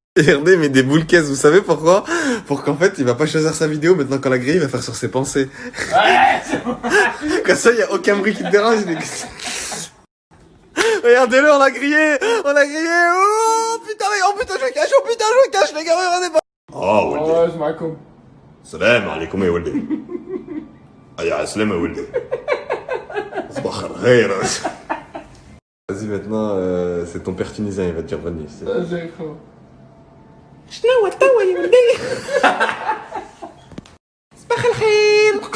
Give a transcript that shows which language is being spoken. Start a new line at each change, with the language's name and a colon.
French: Regardez, mais des boules caisses, vous savez pourquoi? Pour qu'en fait, il va pas choisir sa vidéo, maintenant qu'on l'a grillé, il va faire sur ses pensées. Ouais, c'est bon. Comme ça, y a aucun bruit qui te dérange, Regardez-le, on l'a grillé, oh putain, je cache, les gars, regardez pas. Oh, Ouais, c'est ma com.
Arabic: السلام عليكم يا ولدي يا سلام يا ولدي صباح الخير.
French: Vas-y maintenant c'est ton père tunisien, il va te dire bonne nuit. Vas-y, frérot.
Arabic: شنو توا يا ولدي؟ صباح الخير.